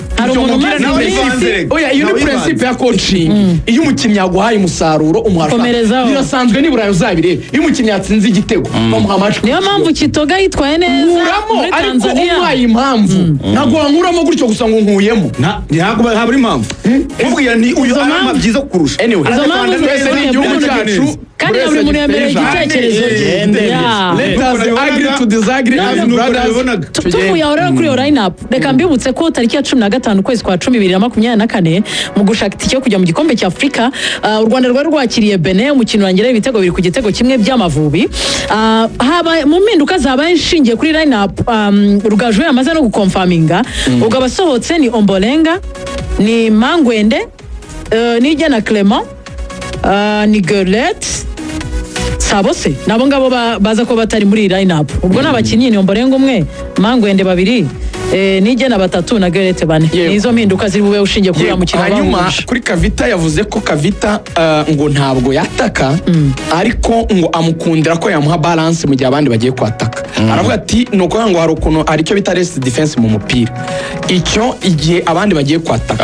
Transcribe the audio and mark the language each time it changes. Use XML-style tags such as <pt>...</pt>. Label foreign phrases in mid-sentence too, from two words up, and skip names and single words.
<rw>Oya iyo ni principe ya coaching iyo umukinnyi yaguhaye umusaruro umuhasha birasanzwe nibura uzabirebe iyo umukinnyi yatsinze igitego bamuha match. Niyo mpamvu Kitoga yitwaye neza muri Tanzania umuhaye impamvu ntabwo wankuramo gutyo gusa ngo nkuyemo ntabwo haburi impamvu ubwira ni uyu arama byiza kurusha anyway twese ni igihugu cyacu kandi na buri muntu yemereye igitekerezo cye. Yeah.</rw> <en>Let us agree to disagree as brothers.</en> <rw>tuvuye aho rero kuri iyo</rw> <en>line up</en> <rw>reka mbibutse ko tariki ya 15 ukwezi kwa 10/2024 mu gushaka itike yo kujya mu gikombe cya Afurika u Rwanda rwari rwakiriye Benin umukino wangira ibitego biri ku gitego kimwe by'Amavubi. Haba mu mpinduka zabaye nshingiye kuri</rw> <en>line up</en> <rw>Rugaju yamaze no gukonfaminga ubwo abasohotse ni Ombolenga ni Mangwende ni Jana Clement ni Gerlet Sabose nabo ngabo baza ko batari muri</rw> <en>line up</en> <rw>ubwo n'abakinnyi ni Ombolenga umwe Mangwende babiri nijye na batatu na Gerete bane nizo mpinduka ziri bube ushingiye kuri mukino hanyuma kuri Kavita yavuze ko Kavita ngo ntabwo yataka ariko ngo amukundira ko yamuha balance mu gihe abandi bagiye kwataka aravuga ati nuko ngo hari ukuntu ari cyo bita</rw> <en>rest defense</en> <rw>mu mupira icyo igihe abandi bagiye kwataka</rw>